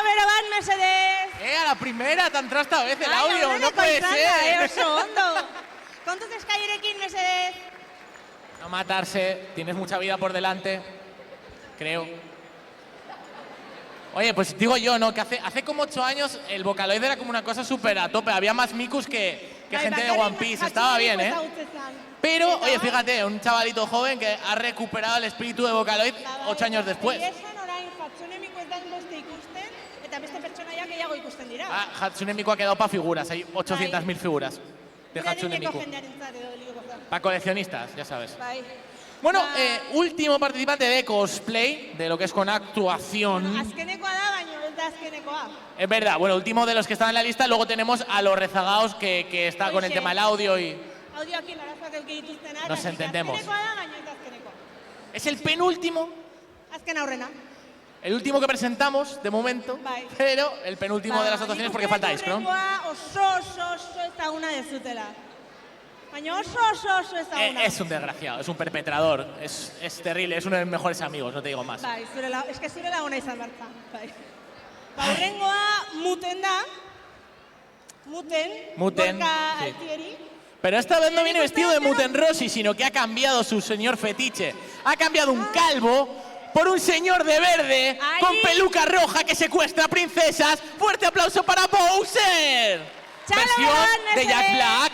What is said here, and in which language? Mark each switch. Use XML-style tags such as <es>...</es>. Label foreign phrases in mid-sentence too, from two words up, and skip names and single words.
<eu>bat, mesedez!</eu> <es>A la primera, te ha entrado esta vez el Ai, audio, no</es> <eu>aurreneko</eu> <es>puede</es> <eu>izan da,</eu> <es>ser.</es> <eu>oso ondo. Kontuz eskairekin, mesedez.</eu> <es>No matarse, tienes mucha vida por delante, creo. Oye, pues digo yo, ¿no? Que hace como 8 años el Vocaloid era como una cosa súper a tope. Había más micus que gente de One Piece. Estaba bien, ¿eh? Pero, oye, fíjate, un chavalito joven que ha recuperado el espíritu de Vocaloid 8 años después.</es> <eu>Esan orain Hatsune Miku ez da beste ikusten, eta beste pertsonaiak gehiago ikusten dira.</eu> <es>Ah, Hatsune Miku ha quedado para figuras. Hay 800.000 figuras de Hatsune</es> <eu>Adineko</eu> <es>Miku.</es> <eu>jendearentzat edo ligoko da.</eu> <es>Para coleccionistas, ya sabes.</es> <eu>Bai.</eu> <es>Bueno, último participante de cosplay, de lo que es con actuación.</es> <eu>Azkenekoa da, baina ez da azkenekoa.</eu> <es>Es verdad, bueno, último de los que están en la lista. Luego tenemos a los rezagados que está con el tema del audio y</es> <eu>Audioakin arazoak eduki dituztenak.</eu> <es>nos entendemos.</es> <eu>Azkenekoa da, baina ez da azkenekoa.</eu> <es>Es el penúltimo,</es> <eu>Azken aurrena.</eu> <es>el último que presentamos de momento,</es> <eu>Bai.</eu> <es>pero el penúltimo de las actuaciones porque falta Ice, ¿no?</es> <eu>Hurrengoa oso ezaguna dezutela. Baina oso ezaguna.</eu> <es>Es un desgraciado, es un perpetrador, es terrible, es uno de mis mejores amigos, no te digo más.</es> <eu>Bai, eske zure laguna izan berta. Bai. Hurrengoa muten da. Muten. Gorka</eu> <es>sí. Altieri. Pero esta vez no viene vestido de Muten Rossi, sino que ha cambiado su señor fetiche. Ha cambiado un calvo por un señor de verde con peluca roja que secuestra princesas. ¡Fuerte aplauso para Bowser! Versión de Jack Black.</es>